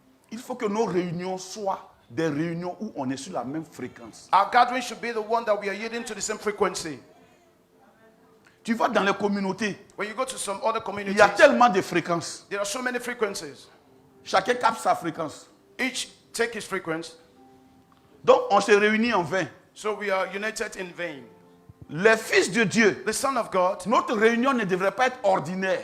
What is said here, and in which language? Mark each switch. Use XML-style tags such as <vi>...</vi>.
<fr>il faut que nos réunions soient des réunions où on est sur la même fréquence.</fr> <en>our gathering should be the one that we are yielding to the same frequency.</en> <fr>Tu vas dans les communautés,</fr> <en>When you go to some other</en> <fr>il</fr> <en>communities,</en> <fr>y a tellement de fréquences.</fr> <en>there are so many frequencies.</en> <fr>Chacun capte sa fréquence.</fr> <en>Each take his frequency.</en> <fr>Donc on se réunit en vain.</fr> <en>So we are united in vain.</en> <fr>Les fils de Dieu,</fr> <en>The Son of God,</en> <fr>notre réunion ne devrait pas être ordinaire.</fr>